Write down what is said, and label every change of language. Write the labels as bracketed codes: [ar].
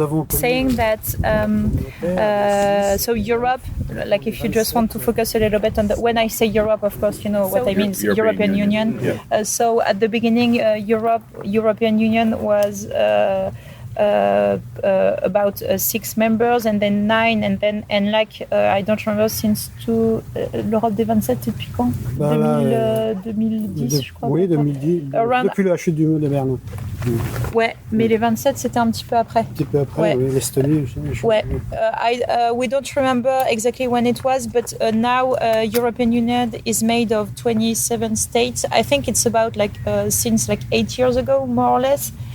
[en] Saying that so Europe, like if you just want to focus a little bit on when I say Europe, of course you know what I mean, European Union. Yeah. So at the beginning, European Union was about 6 members, and then 9, and like I don't remember since [fr] l'Europe des 27, c'est depuis quand? 2010, je crois. Oui, 2010. Depuis la chute du mur de Berlin. Ouais, mais les 27 c'était un petit peu après. Un petit peu après, oui, l'Estonie. [en] Ouais, we don't remember exactly when it was, but now European Union is made of 27 states. I think it's about like since like 8 years ago, more or less.